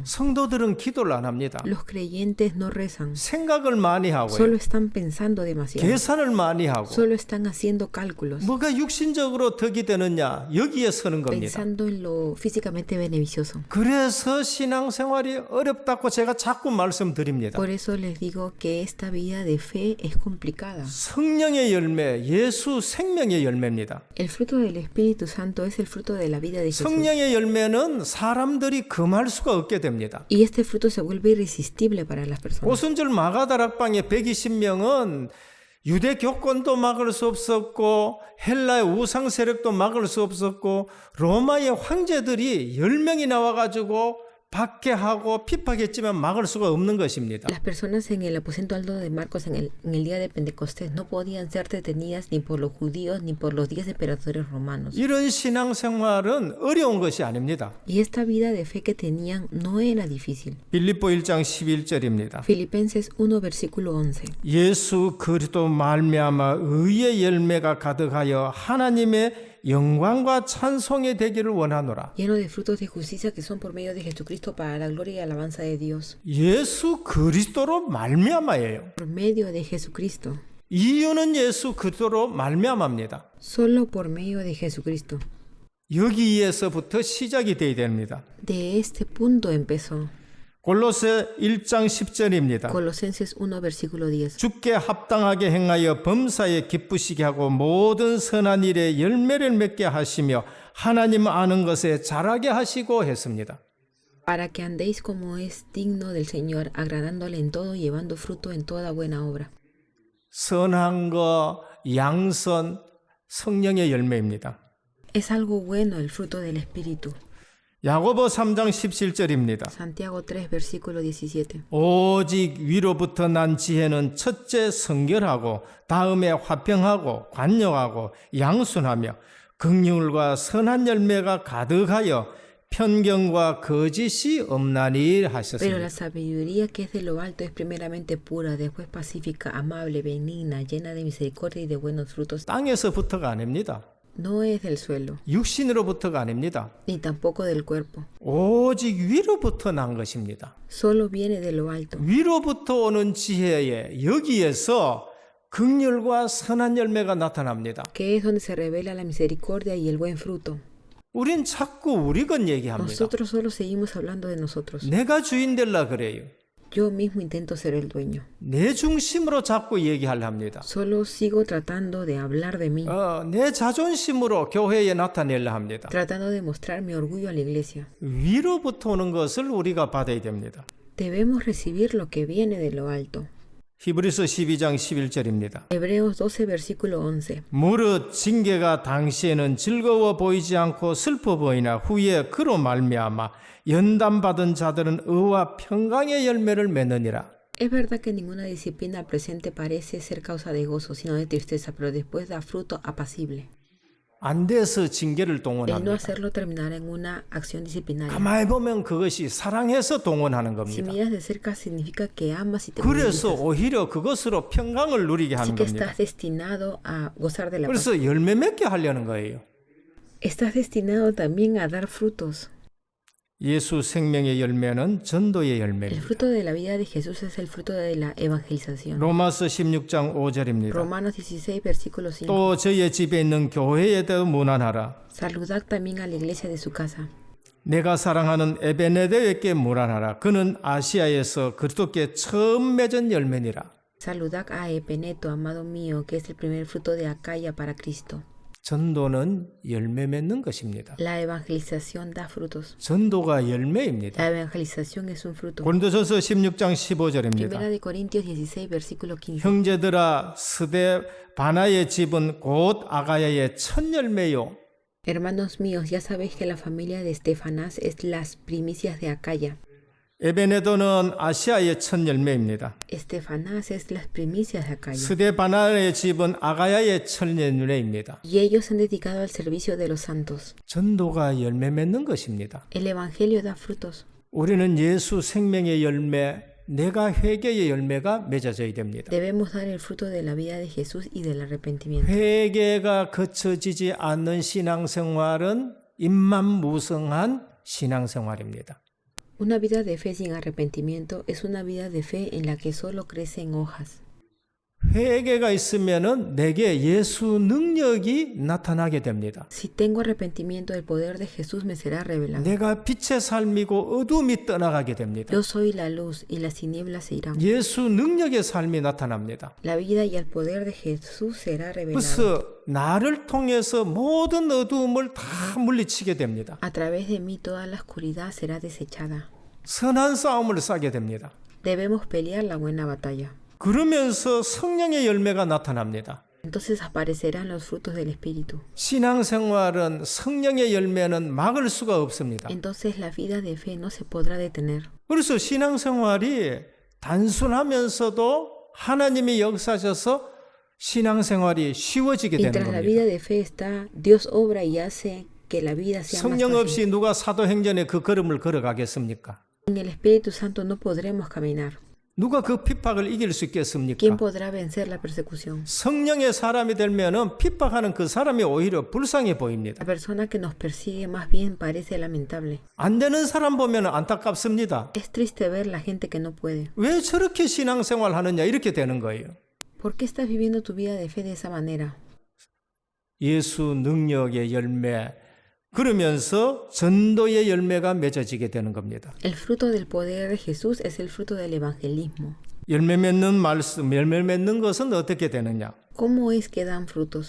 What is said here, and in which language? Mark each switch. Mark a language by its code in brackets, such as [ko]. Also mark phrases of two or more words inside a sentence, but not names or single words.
[ko] 성도들은 기도를 안 합니다. [es] Los creyentes no rezan. [ko] 생각을 많이 하고요. [es] Solo están pensando demasiado. [ko] 계산을 많이 하고 [es] Solo están haciendo cálculos. [ko] 뭐가 육신적으로 덕이 되느냐 여기에 서는 겁니다. [es] Pensando en lo físicamente beneficioso. [ko] 그래서 신앙생활이 어렵다고 제가 자꾸 말씀드립니다. [es] Por eso les digo que esta vida de fe es complicada. [ko] 성령의 열매, 예수 생명의 열매입니다. [es] El fruto del Espíritu Santo es el fruto de la vida de Jesús. [ko] 성령의 열매는 사람들이 금할 수가 없게 됩니다. [es] Y este fruto se vuelve irresistible para las personas. [ko] 오순절 마가다락방의 120명은 유대 교권도 막을 수 없었고 헬라의 우상 세력도 막을 수 없었고 로마의 황제들이 10명이 나와가지고 박해하고 핍박했지만 막을 수가 없는 것입니다. [es] Las personas en el aposento alto de Marcos en el día de Pentecostés no podían ser detenidas ni por los judíos ni por los 10 emperadores romanos. [ko] 이런 신앙생활은 어려운 것이 아닙니다. [es] Y esta vida de fe que tenían no era difícil. [ko] 빌립보 1장 11절입니다. [es] Filipenses 1 versículo 11. [ko] 예수 그리스도 말미암아 의의 열매가 가득하여 하나님의 영광과 찬송이 되기를 원하노라. [es] Lleno de frutos de justicia que son por medio de Jesucristo para la gloria y alabanza de Dios. [ko] 예수 그리스도로 말미암아예요. [es] Por medio de Jesucristo. [ko] 이유는 예수 그리스도로 말미암아입니다. [es] Solo por medio de Jesucristo. [ko] 여기에서부터 시작이 되어야 됩니다. [es] De este punto empezó. [ko] 골로새 1장 10절입니다. [es] Colosenses 1, versículo 10. [ko] 주께 합당하게 행하여 범사에 기쁘시게 하고 모든 선한 일에 열매를 맺게 하시며 하나님 아는 것에 자라게 하시고 했습니다. [es] Para que andéis como es digno del Señor, agradándole en todo, llevando fruto en toda buena obra. [ko] 선한 거, 양선, 성령의 열매입니다. [es] Es algo bueno el fruto del Espíritu. [ko] 야고보 3장 17절입니다. [es] Santiago 3, versículo 17. [ko] 오직 위로부터 난 지혜는 첫째 성결하고 다음에 화평하고 관용하고 양순하며 긍휼과 선한 열매가 가득하여 편견과 거짓이 없나니 [es] Pero [ko] 하셨습니다. [es] la sabiduría que es de lo alto es primeramente pura, después pacífica, amable, benigna, llena de misericordia y de buenos frutos. [ko] 땅에서부터가 아닙니다. [es] No es del suelo, [ko] 육신으로부터가 아닙니다. [es] ni tampoco del cuerpo. [ko] 오직 위로부터 난 것입니다. [es] Solo viene de lo alto. [ko] 위로부터 오는 지혜에 여기에서 긍휼과 선한 열매가 나타납니다. [es] Que es donde se revela la misericordia y el buen fruto. [ko] 우린 자꾸 우리 것 얘기합니다. [es] Nosotros solo seguimos hablando de nosotros. [ko] 내가 주인 될라 그래요. [es] Yo mismo intento ser el dueño. [ko] 내 중심으로 자꾸 얘기하려 합니다. [es] Solo sigo tratando de hablar de mí, [ko] 내 자존심으로 교회에 나타내려 합니다. [es] tratando de mostrar mi orgullo a la iglesia. [ko] 위로부터 오는 것을 우리가 받아야 됩니다. [es] Debemos recibir lo que viene de lo alto. [ko] 히브리서 12장 11절입니다. [es] Hebreos 12, versículo 11. [ko] 무릇 징계가 당시에는 즐거워 보이지 않고 슬퍼 보이나 후에 그로 말미암아 연단받은 자들은 의와 평강의 열매를 맺느니라. [es] Es verdad que ninguna disciplina al presente parece ser causa de gozo, sino de tristeza, pero después da fruto apacible. [ko] 안 돼서 징계를 [es] El no [ko] 동원합니다. [es] hacerlo terminará en una acción disciplinaria. [ko] 가만히 보면 그것이 사랑해서 동원하는 [es] Si [ko] 겁니다. [es] miras de cerca significa que amas y te [ko] 그래서 [es] movilizas. [ko] 오히려 그것으로 평강을 누리게 [es] Así [ko] 하는 [es] que [ko] 겁니다. [es] estás destinado a gozar de la paz. [ko] 그래서 열매 맺게 하려는 거예요. [es] Estás destinado también a dar frutos. [ko] 예수 생명의 열매는 전도의 [es] El [ko] 열매입니다. [es] fruto de la vida de Jesús es el fruto de la evangelización. [ko] 로마서 16장 5절입니다. [es] Romanos 16, versículo 5. [ko] 또 저의 집에 있는 교회에도 문안하라. [es] Saludad también a la iglesia de su casa. [ko] 내가 사랑하는 에베네데에게 문안하라. 그는 아시아에서 그리스도께 처음 맺은 열매니라. [es] Saludad a Epeneto, amado mío, que es el primer fruto de Acaya para Cristo. [ko] 전도는 열매 맺는 것입니다. [es] La evangelización da frutos. [ko] 전도가 열매입니다. [es] La evangelización es un fruto. [ko] 고린도전서 16장 [es] Primera [ko] 15절입니다. [es] de Corintios 16, versículo 15. [ko] 형제들아 스데 바나의 집은 곧 아가야의 첫 열매요. [es] Hermanos míos, ya sabéis que la familia de Estefanás es las primicias de Acaya. [ko] 에베네도는 아시아의 첫 열매입니다. [es] Estefanás es las primicias de Acaya. [ko] 스데 바나의 집은 아가야의 첫 열매입니다. [es] Y ellos se han dedicado al servicio de los santos. [ko] 전도가 열매 맺는 것입니다. [es] El evangelio da frutos. [ko] 우리는 예수 생명의 열매, 내가 회개의 열매가 맺어져야 됩니다. [es] Debemos dar el fruto de la vida de Jesús y del arrepentimiento. [ko] 회개가 거쳐지지 않는 신앙생활은 임만무성한 신앙생활입니다. [es] Una vida de fe sin arrepentimiento es una vida de fe en la que solo crecen hojas. [ko] 회개가 있으면은 내게 예수 능력이 나타나게 됩니다. [es] Si tengo arrepentimiento, el poder de Jesús me será revelado. [ko] 내가 빛의 삶이고 어둠이 떠나가게 됩니다. [es] Yo soy la luz y las tinieblas se irán. [ko] 예수 능력의 삶이 나타납니다. [es] La vida y el poder de Jesús será revelado. [ko] 그래서 나를 통해서 모든 어두움을 다 물리치게 됩니다. [es] A través de mí toda la oscuridad será desechada. [ko] 선한 싸움을 싸게 됩니다. [es] Debemos pelear la buena batalla. [ko] 그러면서 성령의 열매가 나타납니다. [es] Entonces aparecerán los frutos del Espíritu. [ko] 신앙생활은 성령의 열매는 막을 수가 없습니다. [es] Entonces la vida de fe no se podrá detener. [ko] 그래서 신앙생활이 단순하면서도 하나님이 역사하셔서 신앙생활이 쉬워지게 되는 [es] Mientras la [ko] 겁니다. [es] vida de fe está, Dios obra y hace que la vida sea más [ko] 성령 [es] fácil. [ko] 없이 누가 사도행전에 그 걸음을 걸어가겠습니까? [es] En el Espíritu Santo no podremos caminar. [ko] 누가 그 핍박을 이길 수 [es] ¿Quién [ko] 있겠습니까? [es] podrá vencer la persecución? [ko] 성령의 사람이 되면은 핍박하는 그 사람이 오히려 불쌍해 보입니다. [es] La persona que nos persigue más bien parece lamentable. [ko] 안 되는 사람 보면 안타깝습니다. [es] Es triste ver la gente que no puede. [ko] 왜 저렇게 신앙생활 하느냐 이렇게 되는 거예요. [es] ¿Por qué estás viviendo tu vida de fe de esa manera? [ko] 예수 능력의 열매, 그러면서 전도의 열매가 맺어지게 되는 겁니다. [es] El fruto del poder de Jesús es el fruto del evangelismo. [ko] 열매 맺는 말씀, 열매 맺는 것은 어떻게 되느냐? [es] ¿Cómo es que dan frutos?